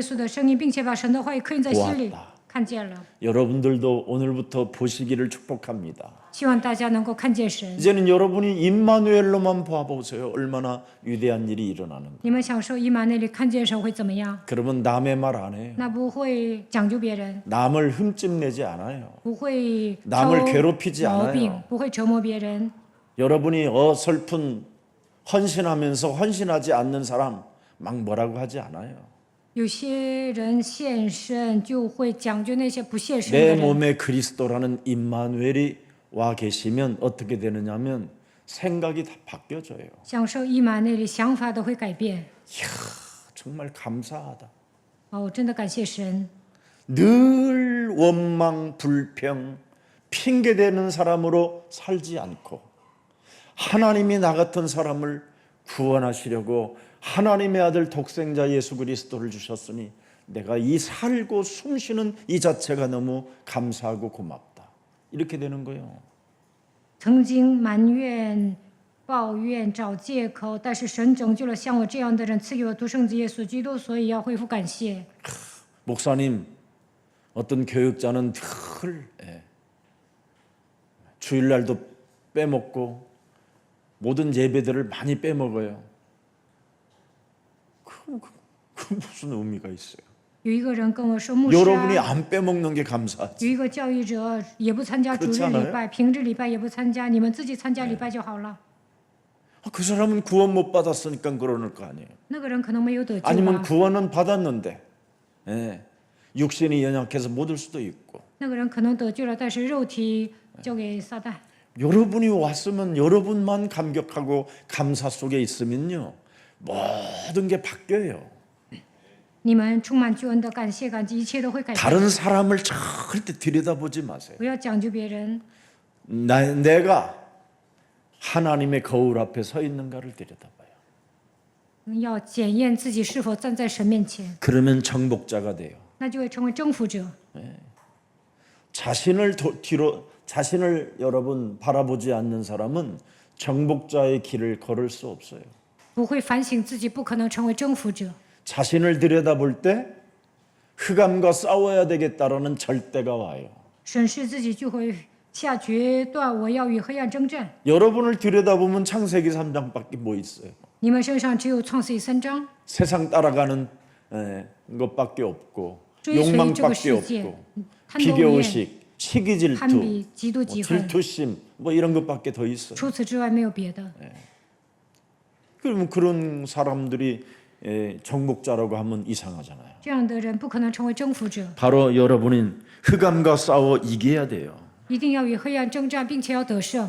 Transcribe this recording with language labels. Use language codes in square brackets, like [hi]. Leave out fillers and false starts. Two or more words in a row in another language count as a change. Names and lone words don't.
[zh] 听到耶稣的声音，并且把神的话语刻印在心里 [ko] 보았다 ， [zh] 看见了， [ko] 여러분들도 오늘부터 보시기를 축복합니다. [zh] 希望大家能够看见神。 [ko] 이제는 여러분이 임마누엘로만 봐보세요. 얼마나 위대한 일이 일어나는 거. [zh] 你们享受以马内利看见神会怎么样？ [ko] 그러면 남의 말 안 해요. [zh] 那不会讲究别人， [ko] 남을 흠집내지 않아요. [zh] 不会 [ko] 남을 [zh] 挑 [ko] 괴롭히지 [zh] 毛病 [ko] 않아요. ， [zh] 不会折磨别人。 [ko] 여러분이 어설픈 헌신하면서 헌신하지 않는 사람 막 뭐라고 하지 않아요. [zh] 有些人献身就会讲究那些不献身 [ko] 내 [zh] 的人。 [ko] 몸에 그리스도라는 임마누엘이 와 계시면 어떻게 되느냐면 생각이 다 바뀌어져요. [zh] 享受以马内利，想法都会改变。 [ko] 정말 감사하다. [zh] 我真的感谢神。 [ko] 늘 원망, 불평, 핑계대는 사람으로 살지 않고 하나님이 나 같은 사람을 구원하시려고 하나님의 아들 독생자 예수 그리스도를 주셨으니 내가 이 살고 숨쉬는 이 자체가 너무 감사하고 고맙다. 이렇게 되는 거예요. [zh] 曾经埋怨、抱怨、找借口，但是神拯救了像我这样的人，赐给我独生子耶稣基督，所以要恢复感谢。 [ko] 목사님, 어떤 교육자는 늘 주일날도 빼먹고 모든 예배들을 많이 빼먹어요. 그 무슨 의미가 있어요? [zh] 有一个人跟我说，牧师 [ko] 여러분이 啊， 안 빼먹는 게 감사하지. [zh] 有一个教育者也不参加主日礼拜，平日礼拜也不参加，你们自己参加礼拜就好了。 [ko] 그 사람은 구원 못 받았으니까 그러는 거 아니에요. [zh] 那个人可能没有得救 [ko] 아니면 啊， 구원은 받았는데 육신이 연약해서 못 올 수도 있고. [zh] 那个人可能得救了，但是肉体交给撒旦。 [ko] 여러분이 왔으면 여러분만 감격하고 감사 속에 있으면요 모든 게 바뀌어요. [zh] 你们充满救恩的感谢感激，一切都会改变。 [ko] 다른 사람을 절대 들여다보지 마세요. [zh] 不要讲究别人， [ko] 내가 하나님의 거울 앞에 서 있는가를 들여다봐요. [zh] 要检验自己是否站在神面前， [ko] 그러면 정복자가 돼요. [zh] 那就会成为征服者。 [ko] 자신을 여러분 바라보지 않는 사람은 정복자의 길을 걸을 수 없어요. [zh] 不会反省自己，不可能成为征服者。 [ko] 자신을 들여다볼 때 흑암과 싸워야 되겠다라는 절대가 와요. [zh] 审视自己，就会下决断，我要与黑暗征战。 [ko] 여러분을 들여다보면 창세기 3장밖에 뭐 있어요. [zh] 你们身上只有创世记3章， [ko] 세상 따라가는 것밖에 없고 [zh] 追随这个 [ko] 욕망밖에 [zh] 世界 [ko] 없고 ， [zh] 贪斗厌、 [ko] 비교의식, 시기질투, [zh] 攀比、嫉妒、嫉恨， [ko] 질투심 뭐 이런 것밖에 더 있어요. [zh] 除此之外没有别的。 [ko] 그러면 그런 사람들이 정복자라고 하면 이상하잖아요. [zh] 这样的人不可能成为征服者， [ko] 바로 여러분은 흑암과 싸워 이겨야 돼요. [zh] 一定要与黑暗征战，并且要得胜。